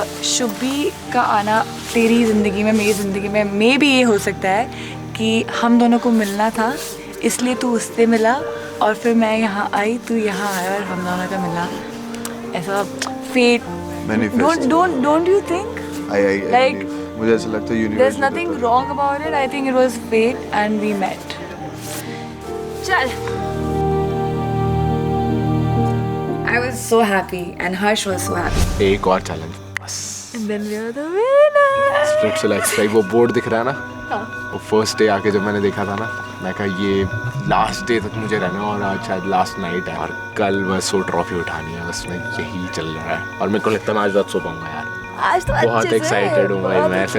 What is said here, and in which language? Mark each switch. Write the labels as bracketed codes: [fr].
[hi] शुभी का आना तेरी ज़िंदगी में, मेरी ज़िंदगी में मे भी ये हो सकता है कि हम दोनों को मिलना था, इसलिए तू उससे मिला और फिर मैं यहाँ आई, तू यहाँ आया और हम दोनों का मिला। ऐसा fate. [en] Manifest. Don't you think? I Like, believe. [hi] मुझे ऐसा लगता है universe [en] There's nothing wrong about it. I think it was fate and we met. [hi] चल। [en] I was so happy and Harsh was so happy. [hi] एक और challenge बस। [en] And then we are the winners. [hi] Splitsvilla extra वो board दिख रहा है ना, वो फर्स्ट डे आके जब मैंने देखा था ना, मैं कहा ये लास्ट डे तक मुझे रहना और आज शायद लास्ट नाइट है और कल बस वो ट्रॉफी उठानी है, बस मैं यही चल रहा है। और मेरे को लगता है मैं आज रात सो पाऊंगा यार। आज तो बहुत अच्छे से, एक्साइटेड हूँ भाई बहुत मैं अच्छे